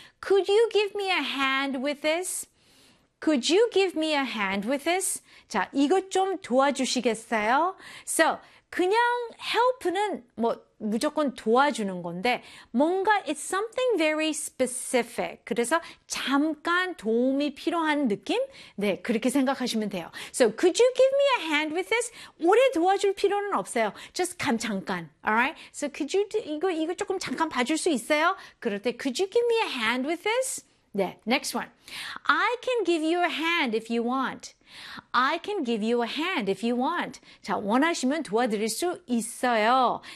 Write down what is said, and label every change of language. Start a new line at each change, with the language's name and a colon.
English: Could you give me a hand with this? Could you give me a hand with this?
Korean: 자, 이거 좀 도와주시겠어요? So, 그냥 help는 뭐 무조건 도와주는 건데 뭔가
English: it's something very specific.
Korean: 그래서 잠깐 도움이 필요한 느낌? 네, 그렇게 생각하시면 돼요.
English: So, could you give me a hand with this?
Korean: 오래 도와줄 필요는 없어요.
English: Just
Korean: 잠깐.
English: All right? So, could you
Korean: 이거 조금 잠깐 봐줄 수 있어요? 그럴 때
English: could you give me a hand with this? 네, next one. I can give you a hand if you want. I can give you a hand if you want.
Korean: 자, 원하시면 도와드릴 수 있어요.